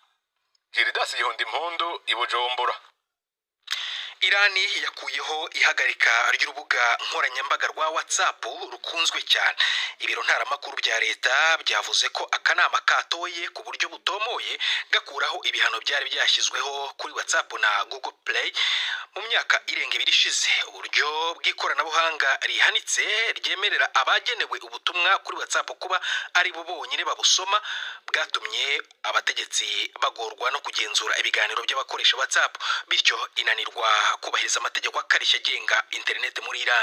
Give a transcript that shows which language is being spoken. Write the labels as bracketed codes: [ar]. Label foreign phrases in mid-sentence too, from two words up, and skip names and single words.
[rw] Giridas Yihundi Impundu i Bujumbura. Irani yakuyeho ihagarika ry'urubuga nkoranyambaga rwa WhatsApp rukunzwe cyane. Ibiro ntaramakuru bya leta byavuze ko akanama katoye ku buryo butomoye gakuraho ibihano byari byashyizweho kuri WhatsApp na Google Play mu myaka irenga 2 ishize. Uburyo bw'ikoranabuhanga rihanitse ryemerera abagenewe ubutumwa kuri WhatsApp kuba ari bo bonyine babusoma bwatumye abategetsi bagorwa no kugenzura ibiganiro by'abakoresha WhatsApp, bityo inanirwa kubahiriza amategeko akarishya agenga internet muri Iran.